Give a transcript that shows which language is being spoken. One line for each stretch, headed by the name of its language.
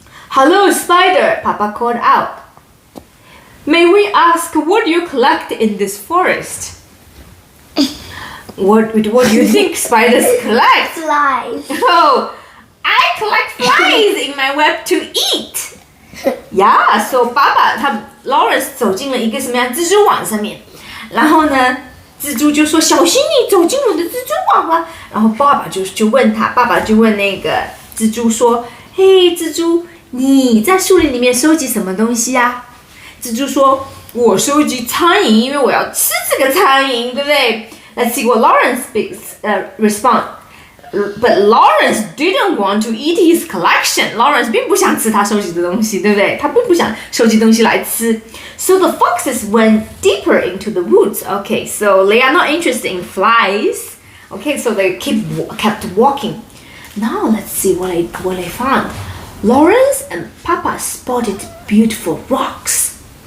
English: Hello, spider, Papa called out. May we ask what you collect in this forest? What do you think spiders collect? Flies. Oh, I collect flies in my web to eat.
Chinese: Yeah, so 爸爸他 Lawrence 走进了一个什么样蜘蛛网上面，然后呢，蜘蛛就说小心你走进我的蜘蛛网了。然后爸爸就问那个蜘蛛说，嘿，蜘蛛，你在树林里面收集什么东西啊？蜘蛛说，我收集苍蝇，因为我要吃这个苍蝇，对不对？
English: Let's see what Lawrence respond. But Lawrence didn't want to eat his collection.
Chinese: Lawrence 并不想吃他收集的东西，对不对？他并不想收集东西来吃。
English: So the foxes went deeper into the woods. Okay, so they are not interested in flies. Okay, so they kept walking. Now let's see what they found. Lawrence and Papa spotted beautiful rocks.